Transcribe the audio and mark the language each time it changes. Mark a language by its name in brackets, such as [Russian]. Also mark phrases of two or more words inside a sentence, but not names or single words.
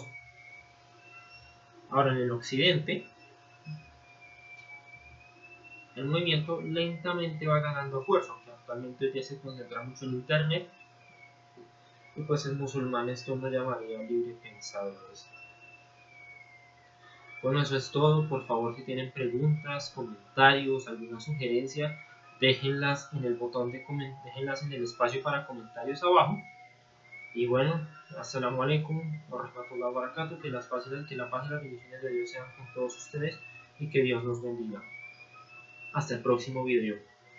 [Spanish] Ahora, en el occidente, el movimiento lentamente va ganando fuerza, aunque actualmente ya se concentra mucho en internet, y pues el musulmán esto uno llamaría libre pensadores. Bueno, eso es todo. Por favor, si tienen preguntas, comentarios, alguna sugerencia, déjenlas en el botón de déjenlas en el espacio para comentarios abajo. Y bueno, [Arabic] السلام عليكم ورحمة الله وبركاته, [Spanish] que la paz y las bendiciones de Dios sean con todos ustedes y que Dios los bendiga. Hasta el próximo video.